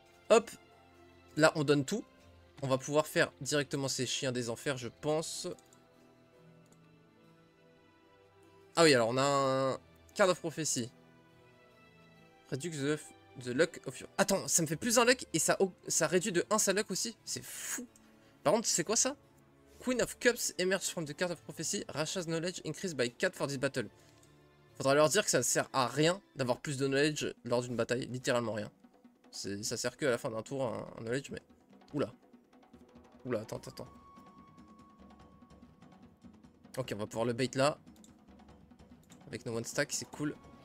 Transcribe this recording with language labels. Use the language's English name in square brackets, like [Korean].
[French] Hop. Là, on donne tout. On va pouvoir faire directement ces chiens des enfers, je pense. Ah oui, alors on a un Card of Prophecy. [English] Reduce the luck of your... [French] Attends, ça me fait plus un luck et ça réduit de 1 sa luck aussi. C'est fou. Par contre, c'est quoi ça? [English] Queen of Cups emerge from the Card of Prophecy. Rasha's knowledge increased by 4 for this battle. [French] Faudra leur dire que ça ne sert à rien d'avoir plus de knowledge lors d'une bataille. Littéralement rien. Ça sert que à la fin d'un tour, un knowledge, mais... Oula. Oula, attends. Ok, on va pouvoir le bait là. Avec nos one stack, c'est cool.